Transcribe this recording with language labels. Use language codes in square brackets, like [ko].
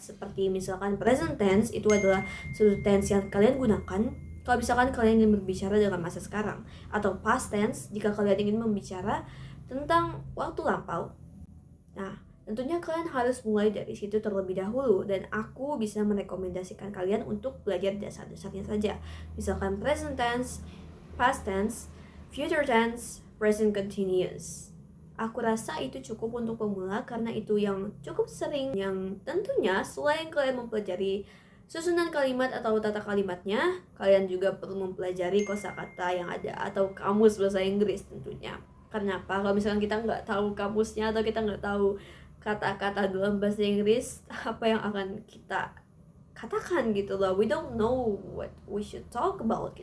[id] Seperti misalkan present tense itu adalah suatu tense yang kalian gunakan kalau misalkan kalian ingin berbicara dengan masa sekarang, atau past tense jika kalian ingin membicara tentang waktu lampau. Nah, tentunya kalian harus mulai dari situ terlebih dahulu, dan aku bisa merekomendasikan kalian untuk belajar dasar-dasarnya saja. Misalkan present tense, past tense, future tense, present continuous. Aku rasa itu cukup untuk pemula karena itu yang cukup sering, yang tentunya selain kalian mempelajari susunan kalimat atau tata kalimatnya, kalian juga perlu mempelajari kosakata yang ada atau kamus bahasa Inggris tentunya. Karena apa? Kalau misalkan kita nggak tahu kamusnya atau kita nggak tahu kata-kata dalam bahasa Inggris, apa yang akan kita katakan gitu loh. [en] We don't know what we should talk about.